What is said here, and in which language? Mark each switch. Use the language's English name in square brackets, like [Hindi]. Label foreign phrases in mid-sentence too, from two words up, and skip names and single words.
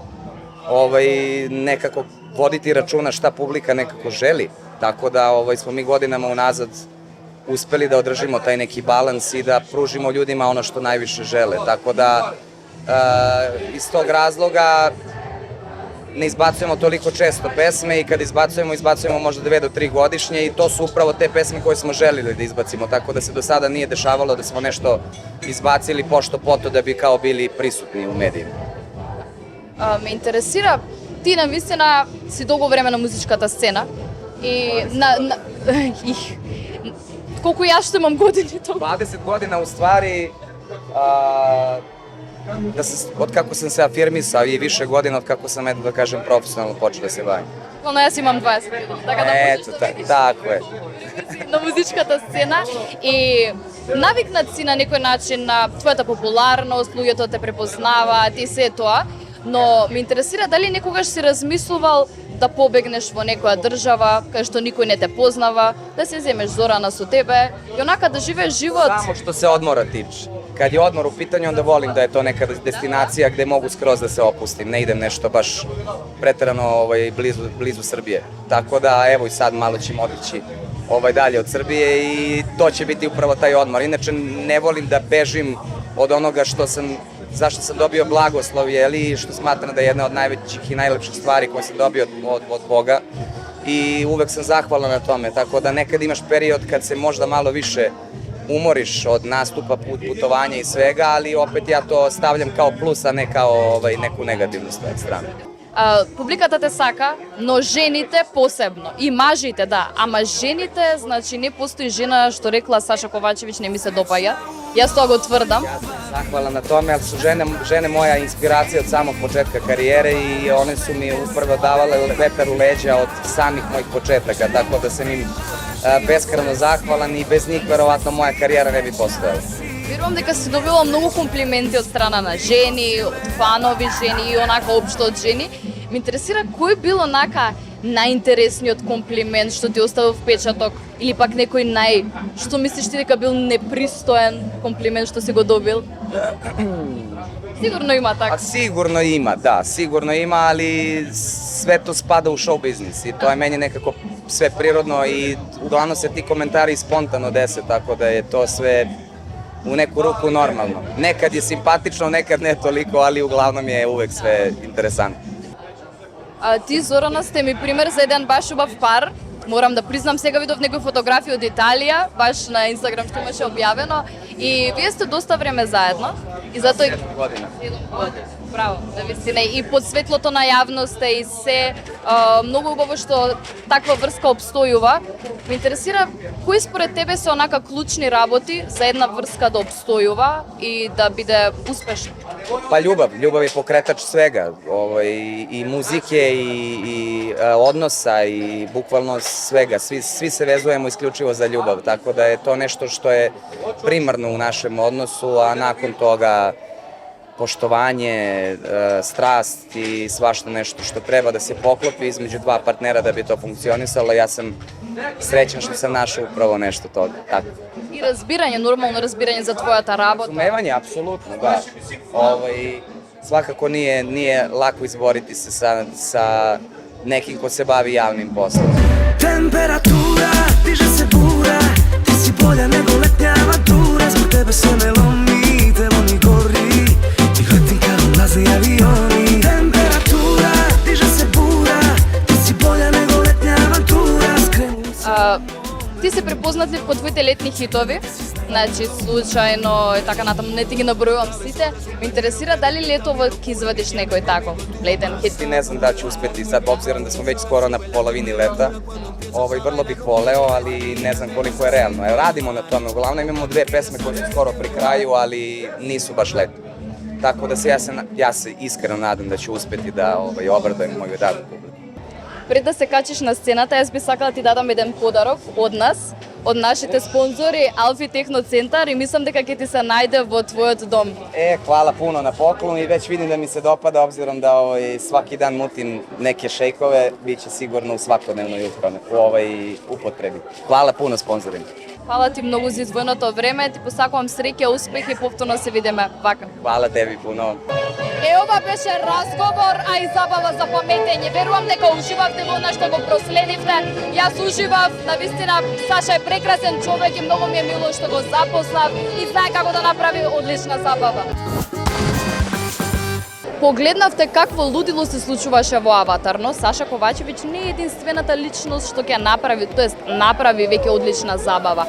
[Serbian] nekako voditi računa šta publika nekako želi, tako da smo mi godinama unazad uspeli da održimo taj neki balans i da pružimo ljudima ono što najviše žele, tako da iz tog razloga ne izbacujemo toliko često pesme i kad izbacujemo možda 2 do 3 godišnje i to su upravo te pesme koje smo želili da izbacimo, tako da se do sada nije dešavalo da smo nešto izbacili pošto poto da bi kao bili prisutni u medijima. [Macedonian] Ме интересира, ti навистина си долго време на музичката сцена и колку јас што имам години толку? [Serbian] 20 godina u stvari, od kako sam se afirmisao i više godina od kako sam, eto da kažem, profesionalno počeo da se bavim. [Macedonian] Но јас имам 20 години, така да можеш да [Serbian] tako je. [Macedonian] на музичката сцена и навикнат си на некој начин на твојата популарност, луѓето те препознаваат и се тоа, но ме интересира дали некогаш си размислувал да побегнеш во некоја држава кај што никој не те познава, да се земеш Зорана со тебе и онака да живееш живот. [Serbian] Само što se odmora tiče. Kad je odmor u pitanju, onda volim da je to neka destinacija gde mogu skroz da se opustim, ne idem nešto baš preterano blizu Srbije. Tako da, evo i sad malo ćemo otići dalje od Srbije i to će biti upravo taj odmor. Inače, ne volim da bežim od onoga zašto sam dobio blagoslov, što smatram da je jedna od najvećih i najlepših stvari koje sam dobio od Boga. i uvek sam zahvalan na tome, tako da nekad imaš period kad se možda malo više umoriš od nastupa, putovanja i svega, ali opet ja to stavljam kao plus, a ne kao neku negativnu stranu. [Macedonian] Публиката те сака, но жените посебно. И мажите, да. Ама жените, значи не постои жена што рекла Саша Ковачевиќ не ми се допаѓа. Јас тоа го тврдам. [Serbian] Ja sam zahvalan na tome, ali su žene moja inspiracija od samog početka karijere i one su mi upravo davale vetar u leđa od samih mojih početaka, tako da sam im beskrajno zahvalan i bez njih verovatno moja karijera ne bi postojala. [Macedonian] Верувам дека си добила многу комплименти од страна на жени, од фанови жени и онака општо од жени. Ме интересира кој бил онака најинтересниот комплимент што ти оставил впечаток или пак некој што мислиш ти дека бил непристоен комплимент што си го добил? Сигурно има така. [Serbian] Sigurno ima, da, sigurno ima, ali sve to spada u show biznis i to je meni nekako sve prirodno i uglavnom se ti komentari spontano dese, tako da je to sve u neku ruku normalno. Nekad je simpatično, nekad ne toliko, ali uglavnom je uvek sve interesantno. [Macedonian] Ти, Зорана, сте ми пример за еден баш убав пар. Морам да признам, сега видов некои фотографии од Италија, баш на Инстаграм што имаше објавено, и вие сте доста време заедно. И затоа [Serbian] 7 godina. [Macedonian] 7 години. Браво, навистина. И под светлото на јавноста и се многу убаво што таква врска обстојува. Ме интересира кои според тебе се онака клучни работи за една врска да обстојува и да биде успешна? [Serbian] Pa ljubav je pokretač svega, i muzike i odnosa i bukvalno svega, svi se vezujemo isključivo za ljubav, tako da je to nešto što je primarno u našem odnosu, a nakon toga poštovanje, strast i svašta nešto što treba da se poklopi između dva partnera da bi to funkcionisalo. Ja sam srećan što sam našao upravo nešto toga. Tako. [Macedonian] И разбирање, нормално разбирање за твојата работа. [Serbian] Razumevanje, apsolutno, da. Svakako nije lako izboriti se sa nekim ko se bavi javnim poslom. Temperatura, diže se bura, ti si bolja nego letnja avantura, zbog tebe se ne lomi, telo mi gori, i letim kad ulaze avioni. Temperatura, diže se bura, ti si bolja nego letnja avantura, skrenu se... [Macedonian] Ти се препознатлив по твоите летни хитови, значи случајно и така натаму, не ти ги набројувам сите. Ме интересира дали летово ќе извадиш некој таков летен хит? [Serbian] Ne znam da ću uspeti sad, obzirom da smo već skoro na polovini leta. Vrlo bih voleo, ali ne znam koliko je realno. Radimo na tome, uglavnom imamo 2 pesme koje su skoro pri kraju, ali nisu baš leto. Tako da ja se iskreno nadam da ću uspeti da obradujem moju dragu publiku. [Macedonian] Пред да се качиш на сцената, јас би сакала да ти дадам еден подарок од нас, од нашите спонзори Alfi Техно Центар и мислам дека ќе ти се најде во твојот дом. [Serbian] Hvala puno na poklonu i već vidim da mi se dopada, obzirom da svaki dan mutim neke šejkove, bit će sigurno u svakodnevnoj upotrebi. Hvala puno sponzorima. [Macedonian] Фала ти многу за издвоеното време, ти посакувам среќа, успех и повторно се видиме вака. [Serbian] Hvala tebi puno. [Macedonian] Ова беше разговор, а и забава за паметење. Верувам дека уживавте во она што го проследивте. Јас уживав, навистина Саша е прекрасен човек и многу ми е мило што го запознав и знае како да направи одлична забава. Погледнавте какво лудило се случуваше во Аватар, но Саша Ковачевиќ не е единствената личност што ќе направи, направи веќе одлична забава.